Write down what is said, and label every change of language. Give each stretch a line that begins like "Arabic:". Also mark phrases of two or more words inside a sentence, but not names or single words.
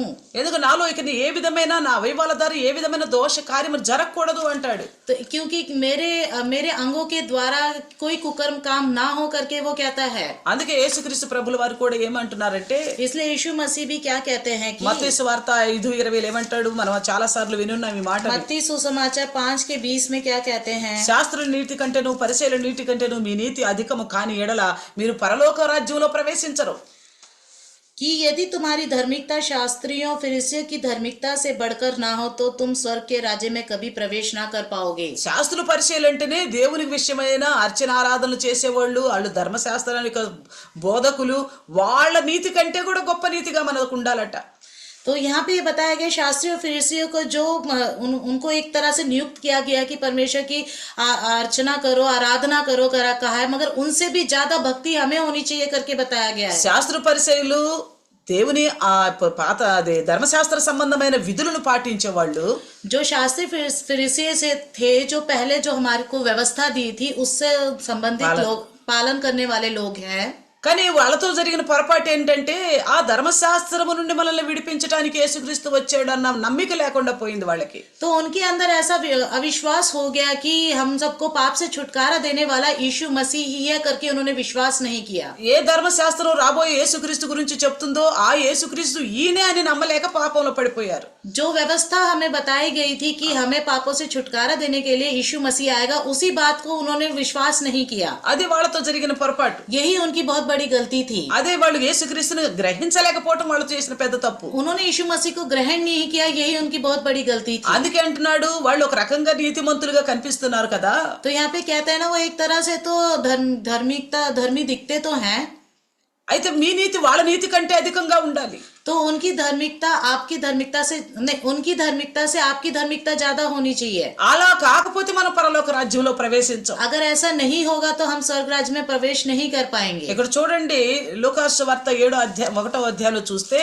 Telugu: ఎందుకు నాలో ఇక ఏ విధమైన, నా అవయవాల ద్వారా ఏ విధమైన దోష కార్యము జరగకూడదు అంటాడు.
Hindi: तो क्योंकि मेरे अंगों के द्वारा कोई कुकर्म काम ना हो करके वो कहता है।
Telugu: అందుకే యేసుక్రీస్తు ప్రభుల వారు కూడా ఏమంటున్నారంటే,
Hindi: इसलिए यीशु मसीह भी क्या कहते हैं कि
Telugu: మత్తయి సువార్త 5:20 ఏమంటాడు? మనం చాలా సార్లు వినున్నాం ఈ మాట.
Hindi: मत्ती सुसमाचार 5:20 में क्या कहते हैं?
Telugu: శాస్త్రుల నీతి కంటేను పరిసయ్యుల నీతి కంటేను మీ నీతి అధికము కాని ఎడల మీరు పరలోక రాజ్యంలో ప్రవేశించరు.
Hindi: कि यदि तुम्हारी धार्मिकता शास्त्रियों फरीसियों की धार्मिकता से बढ़कर ना हो तो तुम स्वर्ग के राज्य में कभी प्रवेश ना कर पाओगे।
Telugu: శాస్త్రుల పరిచయాలు అంటేనే దేవునికి విషయమైన అర్చన ఆరాధనలు చేసేవాళ్ళు, వాళ్ళు ధర్మశాస్త్రానికి బోధకులు, వాళ్ళ నీతి కంటే కూడా గొప్ప నీతిగా మనకు ఉండాలట.
Hindi: तो यहाँ पे बताया गया शास्त्रियों फरीसियों को जो उनको एक तरह से नियुक्त किया गया कि परमेश्वर की अर्चना करो, आराधना करो कहा है, मगर उनसे भी ज्यादा भक्ति हमें होनी चाहिए करके बताया गया है।
Telugu: శాస్త్ర పరిచయులు దేవుని పాత ధర్మశాస్త్ర సంబంధమైన విధులను పాటించే వాళ్ళు,
Hindi: जो शास्त्री फरीसियों से थे, जो पहले जो हमारे को व्यवस्था दी थी उससे संबंधित लोग, पालन करने वाले लोग हैं।
Telugu: కానీ వాళ్ళతో జరిగిన పొరపాటు ఏంటంటే, ఆ ధర్మశాస్త్రము నుండి మనల్ని విడిపించడానికి యేసుక్రీస్తు వచ్చాడు అన్న నమ్మిక లేకుండా పోయింది వాళ్ళకి.
Hindi: तो उनके अंदर ऐसा अविश्वास हो गया कि हम सबको पाप से छुटकारा देने वाला यीशु मसीह ही है करके उन्होंने विश्वास नहीं किया।
Telugu: ఏ ధర్మశాస్త్రం రాబోయే యేసుక్రీస్తు గురించి చెప్తుందో ఆ యేసుక్రీస్తు ఈయనే అని నమ్మలేక పాపంలో పడిపోయారు.
Hindi: जो व्यवस्था हमें बताई गई थी कि हमें पापों से छुटकारा देने के लिए यीशु मसीह आएगा, उसी बात को उन्होंने विश्वास नहीं किया।
Telugu: అది వాళ్ళతో జరిగిన పొరపాటు.
Hindi: यही उनकी बहुत बड़ी गलती थी।
Telugu: అదే వాళ్ళు యేసుక్రీస్తుని గ్రహించలేకపోవడం వాళ్ళు చేసిన పెద్ద తప్పు.
Hindi: उन्होंने यीशु मसीह को ग्रहण नहीं किया, यही उनकी बहुत बड़ी गलती थी।
Telugu: అందుకే అంటున్నాడు, వాళ్ళు ఒక రకంగా నీతిమంతులుగా కనిపిస్తున్నారు కదా.
Hindi: तो यहाँ पे कहते हैं ना, वो एक तरह से तो धर्मी दिखते तो हैं,
Telugu: అయితే మీ నీతి వాళ్ళ నీతి కంటే అధికంగా ఉండాలి.
Hindi: तो उनकी धार्मिकता आपकी धार्मिकता से नहीं, उनकी धार्मिकता से आपकी धार्मिकता ज्यादा होनी चाहिए।
Telugu: అలా కాకపోతే మనం పరలోక రాజ్యంలో ప్రవేశించం.
Hindi: अगर ऐसा नहीं होगा तो हम स्वर्ग राज्य में प्रवेश नहीं कर पाएंगे।
Telugu: ఇక్కడ చూడండి, లూకాసు వార్త 1వ అధ్యాయంలో చూస్తే,